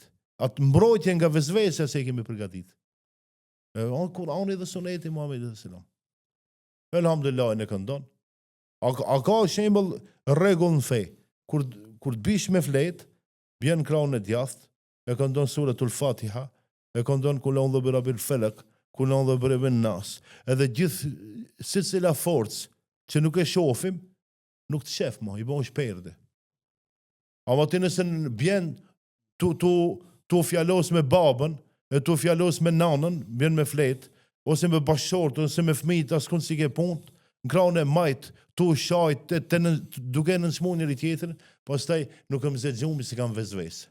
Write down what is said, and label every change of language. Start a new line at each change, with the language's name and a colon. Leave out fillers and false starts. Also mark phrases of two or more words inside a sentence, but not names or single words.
Albanian: Atë mbrojtje nga vezvese se e kemi përgatit. Kurani dhe suneti Muhamedit
Arabic: صلى الله عليه وسلم.
Albanian: Elhamdulillah ne këndon. A ka shembull rregull në fe. Kur të bish me flet, bjen krahun e djathtë, e këndon suratul Fatiha, e këndon
Arabic: قل أعوذ برب الفلق, قل أعوذ برب الناس.
Albanian: Edhe gjithë secila forcë që nuk e shohim, nuk të shef më, i bën shperde. Ama ti nëse bjen tu fjalos me babën, e tu fjalos me nanën, bjen me flet, ose me bashkëshort, ose me fëmijët, askund si ke punë, në krahun e majt, tu shajt, duke në nëshmu njëri tjetër, pastaj nuk e më zexhumi si kam vezvese.